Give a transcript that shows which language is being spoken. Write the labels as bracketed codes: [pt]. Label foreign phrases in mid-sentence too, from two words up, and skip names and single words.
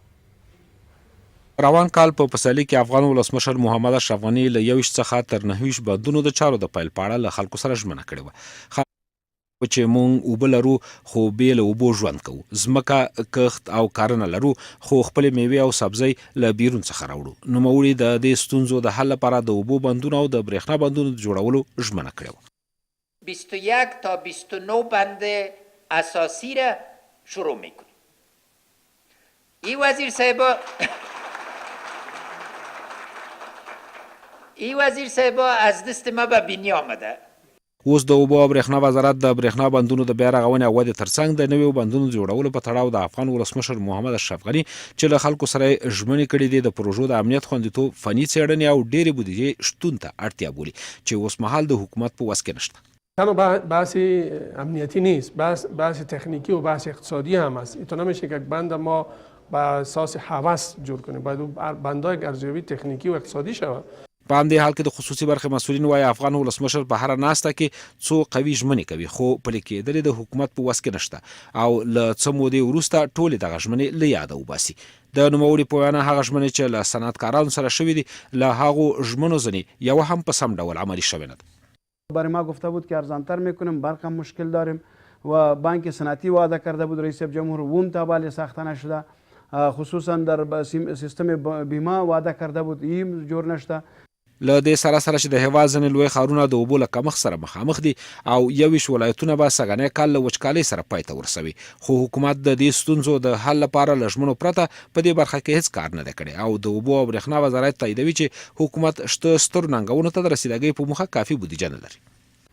[ps] روان کال په پسرلي کې افغان ولسمشر محمد اشرف غني له 21 څخه تر 29 بندونو د چارو د پیل په اړه له خلکو سره ژمنه کړې وه چې مونږ اوبه لرو خو بې له اوبو ژوند کوو، ځمکه کښت او کرنه لرو خو خپلې میوې او سبزۍ له بیرون څخه راوړو. نوموړي د دې ستونزو د حل لپاره د اوبو بندونو او د برېښنا بندونو د جوړولو ژمنه کړې وه. [fa] 21 تا 29 بند اساسی را شروع میکنیم. این وزیر صاحبا از دست ما به بینی آمده. [ps] اوس د اوبو او برېښنا وزارت د برېښنا بندونو د بیا رغونې او ودې ترڅنګ د نویو بندونو جوړولو په تړاو د افغان ولسمشر محمد اشرف غني چې له خلکو سره ژمنې کړې دي د پروژو د امنیت خوندیتوب، فني څېړنې او ډېرې بودیجې شتون ته اړتیا بولي چې اوس مهال د حکومت په وس کې نشته. [fa] تنها بحث امنیتی نیست، بحث تکنیکی و بحث اقتصادی هم است. اینطور نمیشه که یک بند ما با اساس هوس جور کنیم، باید اون بندهای ارزیابی تکنیکی و اقتصادی شود. [ps] په همدې حال کې د خصوصي برخې مسؤلین وایي افغان ولسمشر په هره ناسته کې څو قوي ژمنې کوي خو پلي کېدل د حکومت په وس کې نشته او له څه مودې وروسته ټولې دغه ژمنې له یاده وباسي. د نوموړي په وینا هغه ژمنې چې له صنعتکارانو سره شوي دي له هغو ژمنو ځینې یوه هم په سم ډول عملي شوې نه ده. [fa] برای ما گفته بود که ارزانتر میکنیم، برق هم مشکل داریم و بانک صنعتی وعده کرده بود رئیس جمهور اون تا ولی ساخته نشده، خصوصا در سیستم بیمه وعده کرده بود این جور نشده. [ps] له دې سره سره چې د هېواد ځینې لوی ښارونه د اوبو له کمښت سره مخامخ دي او 21 ولایتونه به سږنی کال له وچکالۍ سره پای ته ورسوي، خو حکومت د دې ستونزو د حل لپاره له ژمنو پرته په دې برخه کې هیڅ کار نه دی کړی او د اوبو او برېښنا وزارت تاییدوي چې حکومت شته سترو ننګونو ته د رسیدګۍ په موخه کافي بودیجه نه لري.